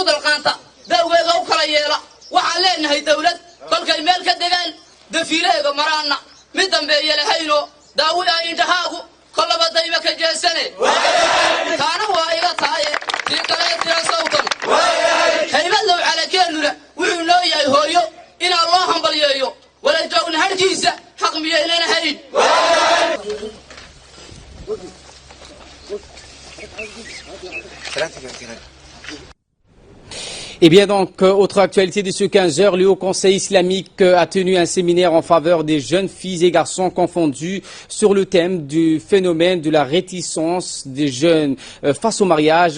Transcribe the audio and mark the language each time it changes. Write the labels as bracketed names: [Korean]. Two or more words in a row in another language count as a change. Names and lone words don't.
[Somali] dalqaanta dawgeega u kala yeela waxaan leenahay dawlad kolkay meel ka degaan dafiileega maraanna mid dambeeye lahayno daawi ah indhahaagu kollaba dayma ka jeesane taana waa iga tahaye tii kaleetira sawtan haybadow calakeennuna wuxuu noo yahay hooyo inaan loo hambalyeeyo walajoogna harhkiisa xaq miyaynan hayn. [French] Et bien donc, autre actualité de ce 15h, le Haut Conseil islamique a tenu un séminaire en faveur des jeunes filles et garçons confondus sur le thème du phénomène de la réticence des jeunes face au mariage.